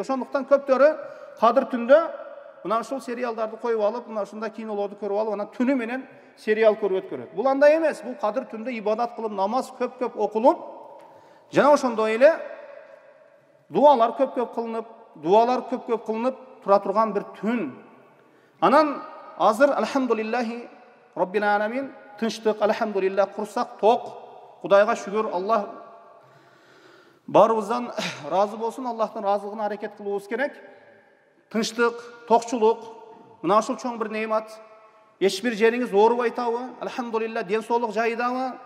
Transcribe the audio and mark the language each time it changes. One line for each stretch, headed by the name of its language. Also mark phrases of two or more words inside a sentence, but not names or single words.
Kyrgyz: Ошондуктан көптөрү кадыр түндө мына ушул сериалдарды коюп алып, мына ушундай кинолорду көрүп алып, анан түнү менен сериал көрүп өткөрөт. Бул андай эмес. Бул кадыр түндө ибадат кылып, намаз көп окулуп, жана ошондой эле дуалар көп кылынып тура турган бир түн. Анан азыр
Arabic: الحمد لله رب العالمين,
Kyrgyz: тынчтык, алхамдулиллах, курсак ток. Кудайга шүгүр, Аллах барыбыздан разы болсун, Аллахтын разылыгына аракет кылыбыз керек. Тынчтык, токчулук, мына ушул чоң бир неимат. Эч бир жериңиз оорубайтабы? Алхамдулиллах, ден соолук жайдабы?